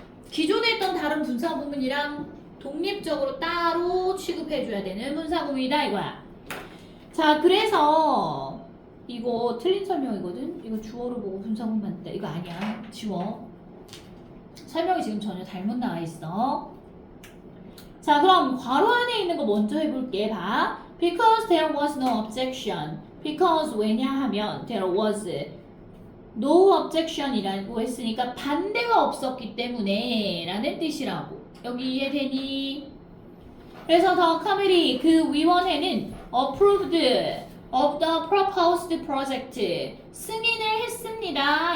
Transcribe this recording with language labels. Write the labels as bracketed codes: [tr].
[ko] 기존에 있던 다른 분사구문이랑 독립적으로 따로 취급해줘야 되는 분사구문이다 이거야. 자, 그래서 이거 틀린 설명이거든. 이거 주어를 보고 분사구문 만든다. 이거 아니야. 지워. 설명이 지금 전혀 잘못 나와 있어. 자, 그럼 괄호 안에 있는 거 먼저 해볼게. 봐. [en] Because there was no objection. [ko] Because 왜냐하면 [en] there was no objection [ko] 이라고 했으니까 반대가 없었기 때문에 라는 뜻이라고. 여기 이해되니? 그래서 더 카메리 그 위원회는 [en] approved of the proposed project [ko] 승인을 했습니다.